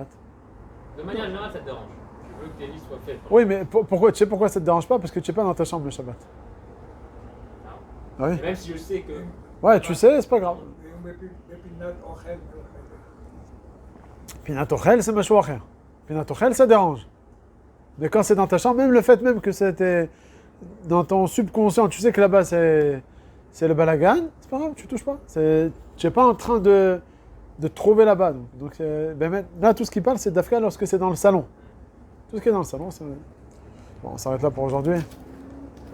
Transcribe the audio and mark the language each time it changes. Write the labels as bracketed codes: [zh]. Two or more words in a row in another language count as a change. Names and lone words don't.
[fr] De manière générale, ça te dérange. Tu veux que tes lits soient faits. Oui, mais pourquoi? Tu sais pourquoi ça te dérange pas? Parce que tu n'es pas dans ta chambre le Shabbat. Ah oui. Même si je sais que. Ouais, tu sais, c'est pas grave. [he] פינת אוכל, [fr] c'est [he] משהו אחר. פינת אוכל, [fr] ça dérange. Mais quand c'est dans ta chambre, même le fait même que c'était dans ton subconscient, tu sais que là-bas c'est le balagan, c'est pas grave, tu touches pas. Tu n'es pas en train de trouver là-bas. Donc là, tout ce qui parle, c'est d'Afka lorsque c'est dans le salon. Tout ce qui est dans le salon, c'est... Bon, on s'arrête là pour aujourd'hui.